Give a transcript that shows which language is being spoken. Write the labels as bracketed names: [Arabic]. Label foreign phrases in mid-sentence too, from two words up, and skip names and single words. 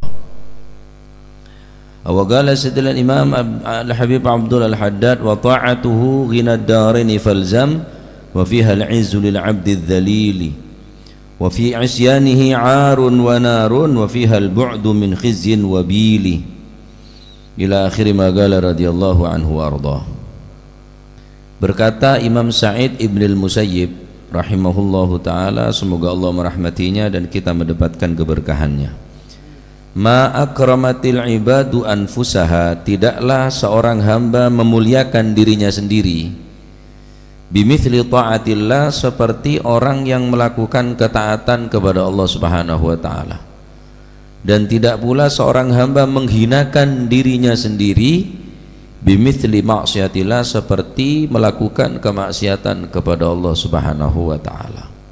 [Arabic] وقال سيدنا الإمام الحبيب عبد الحداد وطاعته غنى الدارين فالزم وفيها العز للعبد الذليل وفي عصيانه عار ونار وفيها البعد من خزي وبلي إلى آخر ما قال رضي الله عنه وأرضى. [Indonesian] Berkata Imam Sa'id ibn al-Musayyib [Arabic] رحمه الله تعالى, [Indonesian] semoga Allah merahmatinya dan kita mendapatkan keberkahannya. [Arabic] ما أكرمت العباد أنفسها, [Indonesian] tidaklah seorang hamba memuliakan dirinya sendiri [Arabic] بمثل طاعة الله, [Indonesian] seperti orang yang melakukan ketaatan kepada Allah [Arabic] سبحانه وتعالى, [Indonesian] dan tidak pula seorang hamba menghinakan dirinya sendiri [Arabic] بمثل معصية الله, [Indonesian] seperti melakukan kemaksiatan kepada Allah [Arabic] سبحانه وتعالى.